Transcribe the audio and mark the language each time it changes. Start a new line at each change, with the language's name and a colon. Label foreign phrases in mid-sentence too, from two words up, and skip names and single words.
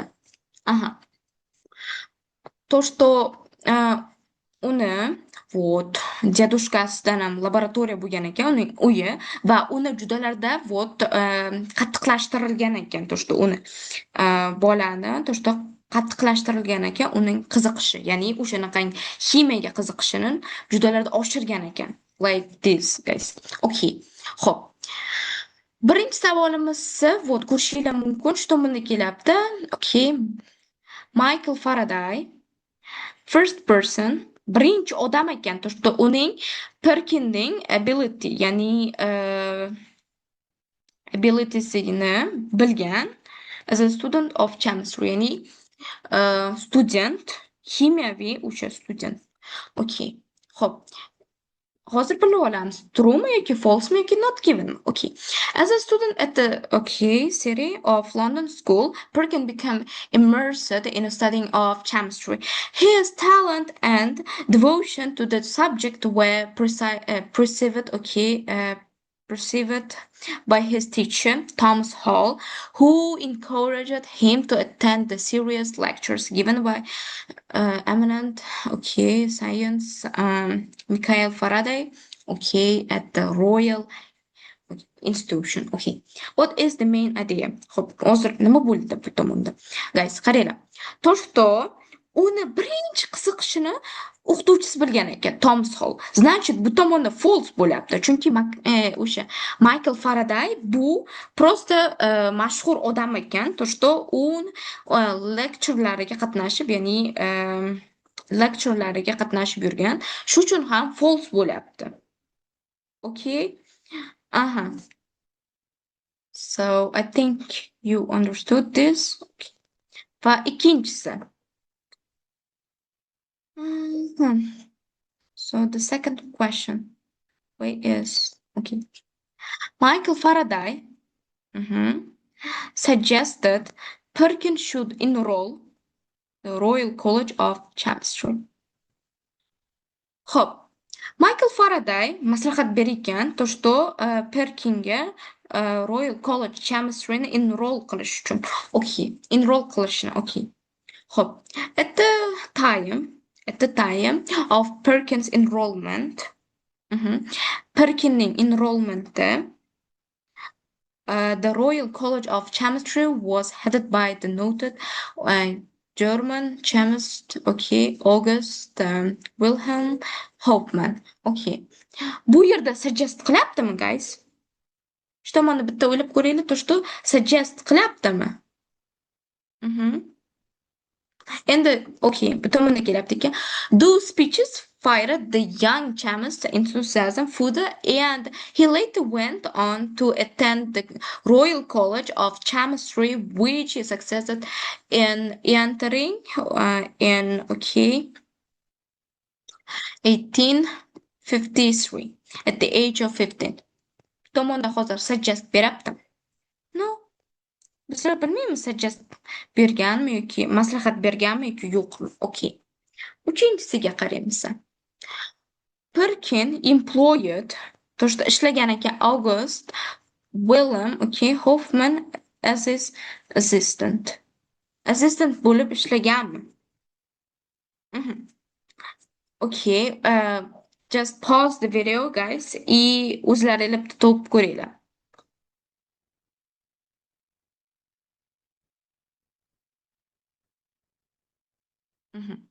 Uzbek: Aha.
Russian: То, что
Uzbek: uni вот dedushkasidan ham laboratoriya bo'lgan ekan uning uyi va uni judalarda вот qattiqlashtirilgan ekan,
Russian: то, что
Uzbek: uni bolani,
Russian: то, что
Uzbek: qattiqlashtirilgan ekan uning qiziqishi, ya'ni o'shanaqangi ximiyaga qiziqishini judalarda oshirgan ekan.
English: Like this, guys. Okay. Xo'p.
Uzbek: Birinchi savolimiz вот ko'rishinglar mumkin, shu tomonda kelyapti. Okay.
English: Michael Faraday first person
Uzbek: birinchi odam ekan,
Russian: то, что
Uzbek: uning Perkinning ability, ya'ni abilitiesini bilgan
English: as a student of chemistry,
Uzbek: ya'ni student, ximiyaviy o'sha student. Okay. Xo'p. Hozir bilib olamiz, truemi yoki falsemi yoki
English: not given.
Uzbek: Okay.
English: As a student at the city of London School, Perkin became immersed in studying of chemistry. His talent and devotion to the subject were perceived by his teacher, Thomas Hall, who encouraged him to attend the serious lectures given by eminent, science, Michael Faraday, at the Royal Institution. Okay. What is the main idea?
Uzbek: Xo'p, hozir nima bo'ldi bu tomonda? Guys, qaranglar.
Russian: То, что
Uzbek: uni birinchi qiziqishini o'qituvchisi bilgan ekan, Thomas Hall. Значит, bu tomonda false bo'lyapti. Chunki o'sha Michael Faraday bu просто mashhur odam ekan,
Russian: то, что
Uzbek: u lecturelariga qatnashib, ya'ni lecturelariga qatnashib yurgan. Shu uchun ham false bo'lyapti.
English: Okay? Aha. So, I think you understood this.
Uzbek: Okay. Va ikkinchisi.
English: So the second question is okay. Michael Faraday suggested Perkin should enroll the Royal College of Chemistry.
Uzbek: Xo'p, Michael Faraday maslahat bergan,
Russian: то, что
Uzbek: Perkinga Royal College Chemistryni enroll qilish uchun. Okay, enroll qilishni. Okay. Xo'p,
English: at the time of Perkins' enrollment,
Uzbek: Perkinning enrollmenti,
English: the Royal College of Chemistry was headed by the noted German chemist, okay, August Wilhelm Hofmann, okay.
Uzbek: Bu yerda suggest qilyaptimi, guys? Shu tomonni bitta o'ylab ko'raylik,
Russian: to что
Uzbek: suggest qilyaptimi? Mhm. Endi, okay, bu tomonda kelyapti ekan.
English: Those speeches fired the young chemist enthusiasm further, and he later went on to attend the Royal College of Chemistry, which he succeeded in entering in, okay, 1853 at the age of 15.
Uzbek: Tomonda hozir suggest beryapti. No, bizlar bilmaymiz suggest berganmi yoki maslahat berganmi yoki yo'qmi.
English: Okay.
Uzbek: Uchinchisiga qaraymiz.
English: Perkin employed,
Russian: то что
Uzbek: ishlagan ekan
English: August Wilhelm, okay, Hoffman as his assistant.
Uzbek: Assistant bo'lib ishlaganmi? Mhm.
English: Okay, just pause the video, guys,
Uzbek: и o'zlaringlar bitta topib ko'ringlar. Mhm.